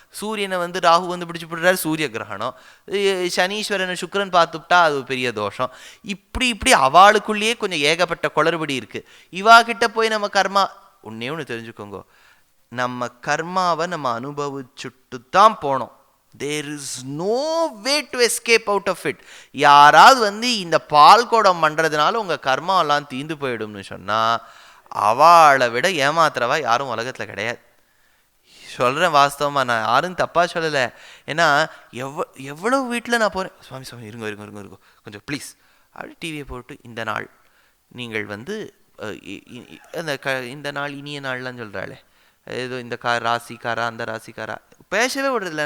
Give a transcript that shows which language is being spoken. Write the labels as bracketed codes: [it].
[ta] சூரியனை வந்து ராகு வந்து பிடிச்சி போடுறார், சூரிய கிரகணம். சனீஸ்வரனை சுக்கிரன் பார்த்துட்டா அது பெரிய தோஷம். இப்படி அவளுக்குள்ளேயே கொஞ்சம் ஏகப்பட்ட குளறுபடி இருக்குது. இவா கிட்ட போய் நம்ம கர்மா, ஒன்று தெரிஞ்சுக்கோங்க, நம்ம கர்மாவை நம்ம அனுபவிச்சுட்டு தான் போனோம். [en] There is no way to escape out of it. [ta] யாராவது வந்து இந்த பால் குடம் பண்ணுறதுனால உங்கள் கர்மாவெல்லாம் தீந்து போயிடும்னு சொன்னால் அவளை விட ஏமாத்துறவா யாரும் உலகத்தில் கிடையாது. சொல்கிறேன் வாஸ்தவமாக, நான் யாரும் தப்பாக சொல்லலை. ஏன்னா எவ்வளோ வீட்டில் நான் போகிறேன், சுவாமி சுவாமி இருங்கோ இருங்கோ இருங்கோ இருங்கோ கொஞ்சம் ப்ளீஸ் அப்படி டிவியை போட்டு, இந்த நாள் நீங்கள் வந்து அந்த இந்த நாள் இனிய நாள்லாம் சொல்கிறாளே, ஏதோ இந்த ராசிக்காரா அந்த ராசிக்காரா பேசவே விடுறதில்ல.